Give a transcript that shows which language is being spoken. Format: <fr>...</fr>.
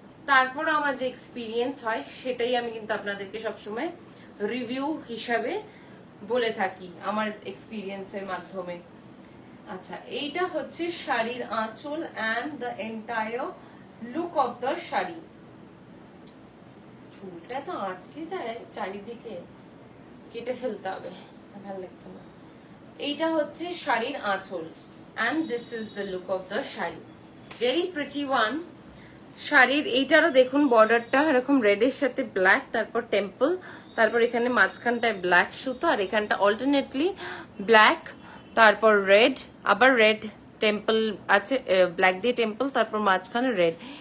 <bn>তারপর আমার যে এক্সপিরিয়েন্স হয় সেটাই আমি কিন্তু আপনাদেরকে সবসময় রিভিউ হিসাবে বলে থাকি আমার এক্সপিরিয়েন্সের মাধ্যমে। আচ্ছা, এইটা হচ্ছে শাড়ির আঁচল</bn> <en>And the entire look of the sari.</en> <bn>ফুলটা তো আটকে যায় চারিদিকে, কেটে ফেলতে হবে, ভালো লাগছে না। এইটা হচ্ছে শাড়ির আঁচল,</bn> <en>and this is the look of the sari, very pretty one।</en> <bn>শাড়ির এইটারও দেখুন বর্ডারটা এরকম রেডের সাথে ব্ল্যাক, তারপর টেম্পল, তারপর এখানে মাঝখানটায় ব্ল্যাক সুতো, আর এখানটা অল্টারনেটলি ব্ল্যাক, তারপর রেড, আবার রেড টেম্পল আছে, ব্ল্যাক দিয়ে টেম্পল, তারপর মাঝখানে রেড।</bn>